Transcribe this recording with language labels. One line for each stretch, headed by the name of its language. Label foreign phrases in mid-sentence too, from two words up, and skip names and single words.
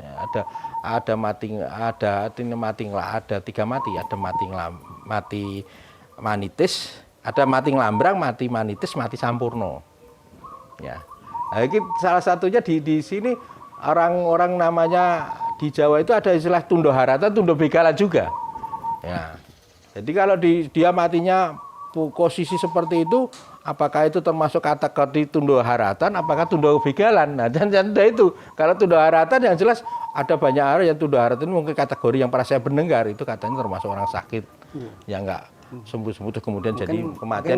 Indonesian: Ada tiga mati, ada mati manitis, ada mati nglambrang, mati manitis, mati sampurno. Ya. Nah, ini salah satunya di sini orang-orang namanya di Jawa itu ada istilah tundo harata, tundo begala juga. Ya. Jadi kalau dia matinya posisi seperti itu, apakah itu termasuk kategori tundo haratan, apakah tundo begalan? Nah, dan itu kalau tundo haratan yang jelas ada banyak orang yang tundo haratan mungkin kategori yang pernah saya mendengar itu katanya termasuk orang sakit yang enggak sembuh-sembuh kemudian mungkin, jadi kematian.